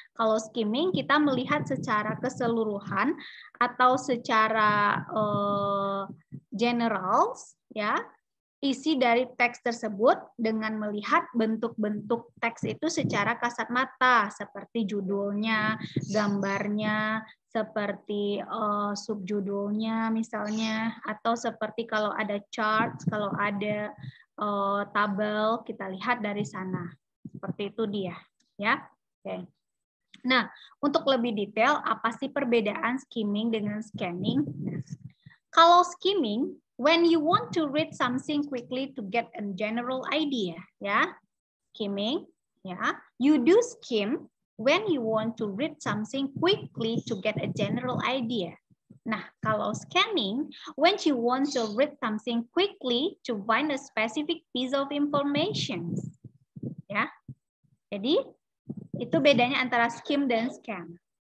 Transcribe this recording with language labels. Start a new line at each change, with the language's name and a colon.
Indonesian: Kalau skimming kita melihat secara keseluruhan atau secara general, ya, isi dari teks tersebut dengan melihat bentuk-bentuk teks itu secara kasat mata, seperti judulnya, gambarnya, seperti subjudulnya misalnya, atau seperti kalau ada chart, kalau ada tabel, kita lihat dari sana. Seperti itu dia, ya. Oke. Nah, untuk lebih detail, apa sih perbedaan skimming dengan scanning?
English: Kalau skimming, when you want to read something quickly to get a general idea, ya, skimming, ya, you do skim when you want to read something quickly to get a general idea.
Indonesian: Nah, kalau
English: scanning, when you want to read something quickly to find a specific piece of information, ya.
Indonesian: Jadi itu bedanya antara skim dan scan.